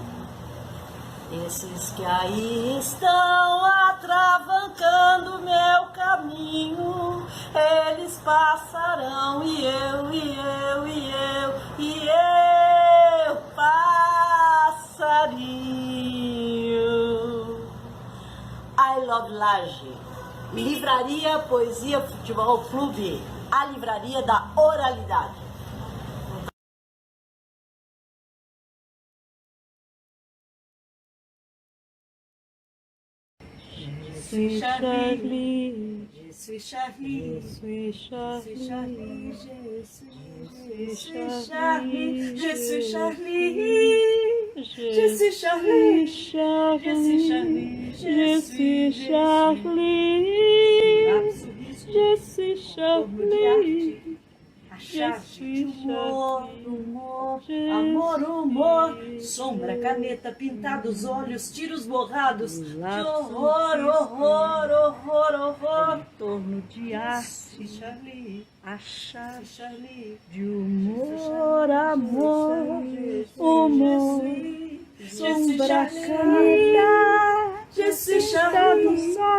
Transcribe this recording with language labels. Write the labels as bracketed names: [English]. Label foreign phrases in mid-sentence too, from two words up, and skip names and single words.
[Portuguese] Esses que aí estão atravancando meu caminho, eles passarão e eu passarinho. I Love Laje, Livraria Poesia Futebol Clube, a livraria da oralidade. [French] Je suis Charlie, je suis Charlie, je suis Charlie, je suis Charlie, je suis Charlie, je suis Charlie, je suis Charlie, je suis Charlie, je suis Charlie. [Portuguese] Achar-te humor, amor, humor, sombra, caneta, pintados, olhos, tiros borrados, de horror, horror, horror, horror, em torno de arte, achar de humor, amor, humor, sombra, caneta, Charlie,